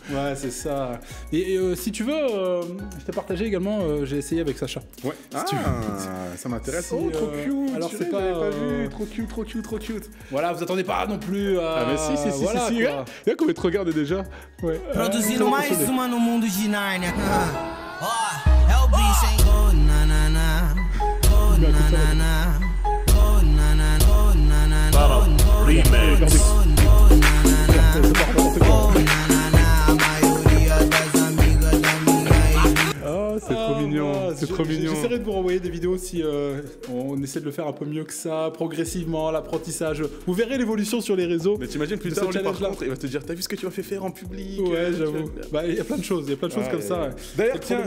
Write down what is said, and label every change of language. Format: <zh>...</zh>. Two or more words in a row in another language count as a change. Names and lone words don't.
<fr>Ouais, c'est ça. Et si tu veux, je t'ai partagé également, j'ai essayé avec Sacha. Ouais. Si tu veux. Ça m'intéresse. Oh, trop cute. Alors, c'est pas vu. Trop cute. Voilà, vous attendez pas non plus à... Ah, mais si. Voilà, Regarde comment tu regardes déjà. Ouais.</fr> <pt>Produzindo mais uma no mundo de Narnia. Ó, é o bicho, hein? Oh, nanana. Oh, nanana. Oh, nanana. Oh, nanana. Oh, Remix. oh, nanana. A maioria das amigas da minha</pt> <fr>Oh, c'est trop mignon. C'est trop mignon. J'essaierai de vous renvoyer des vidéos si on essaie de le faire un peu mieux que ça, progressivement, l'apprentissage. Vous verrez l'évolution sur les réseaux. Mais t'imagines plus de tard, ce lui, par challenge-là. contre, il va te dire, t'as vu ce que tu m'as fait faire en public? Ouais, j'avoue. Bah, il y a plein de choses, comme ça. D'ailleurs, C'est tiens,</fr>